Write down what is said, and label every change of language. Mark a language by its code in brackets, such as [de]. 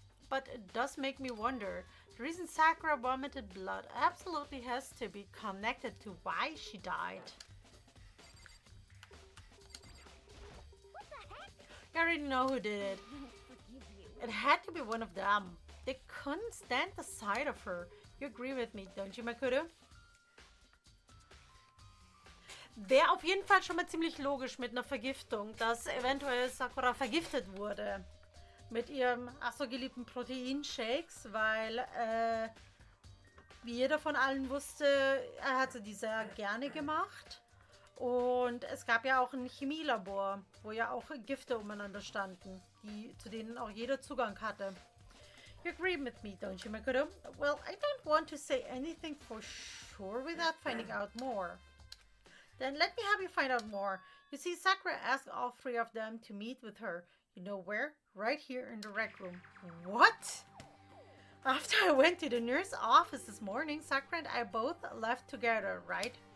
[en] But it does make me wonder. The reason Sakura vomited blood absolutely has to be connected to why she died. What the heck? You already know who did it. Forgive you. It had to be one of them. They couldn't stand the sight of her. You agree with me, don't you, Makoto? [de] Wäre auf jeden Fall schon mal ziemlich logisch mit einer Vergiftung, dass eventuell Sakura vergiftet wurde. Mit ihrem ach so geliebten Proteinshakes, weil, wie jeder von allen wusste, er hatte die sehr gerne gemacht. Und es gab ja auch ein Chemielabor, wo ja auch Gifte umeinander standen, zu denen auch jeder Zugang hatte. [en] You agree with me, don't you, Makoto? Well, I don't want to say anything for sure without finding out more. Then let me help you find out more. You see, Sakura asked all three of them to meet with her. You know where? Right here in the rec room. What? After I went to the nurse's office this morning, Sakura and I both left together, right?